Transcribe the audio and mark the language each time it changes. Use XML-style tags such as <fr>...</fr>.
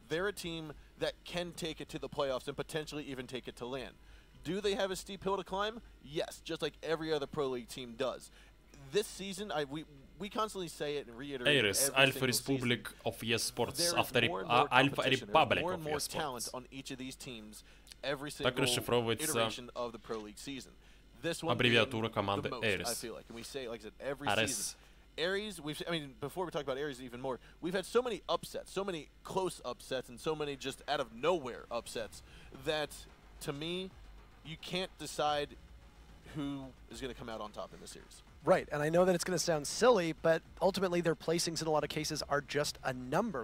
<en>They're a team that can take it to the playoffs and potentially even take it to land. Do they have a steep hill to climb? Yes, just like every other pro league team does. This season, we constantly say it and reiterate ARES, Alpha Republic of eSports, Alpha Republic of eSports.</en> <ru>Так расшифровывается аббревиатура команды ARES.</ru> <en>ARES. ARES, I mean, before we talk about ARES even more, we've had so many upsets, so many close upsets, and so many just out of nowhere upsets that, to me, you can't decide who is going to come out on top in this series. Right, and I know that it's going to sound silly, but ultimately their placings in a lot of cases are just a number.</en>